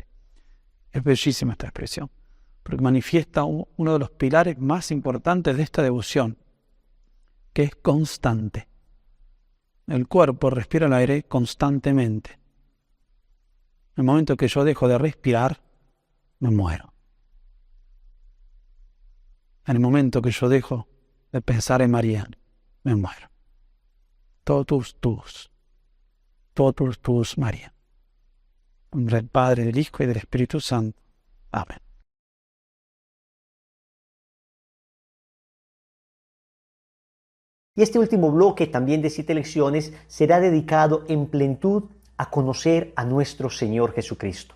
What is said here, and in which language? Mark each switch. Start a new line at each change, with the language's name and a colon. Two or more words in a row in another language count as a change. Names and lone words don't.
Spanish: Es bellísima esta expresión, porque manifiesta uno de los pilares más importantes de esta devoción, que es constante. El cuerpo respira el aire constantemente. En el momento que yo dejo de respirar, me muero. En el momento que yo dejo de pensar en María, me muero.
Latin: Totus tuus. Totus tuus, María.
Spanish: En nombre del Padre, del Hijo y del Espíritu Santo. Amén. Y este último bloque, también de 7 lecciones, será dedicado en plenitud a conocer a nuestro Señor Jesucristo.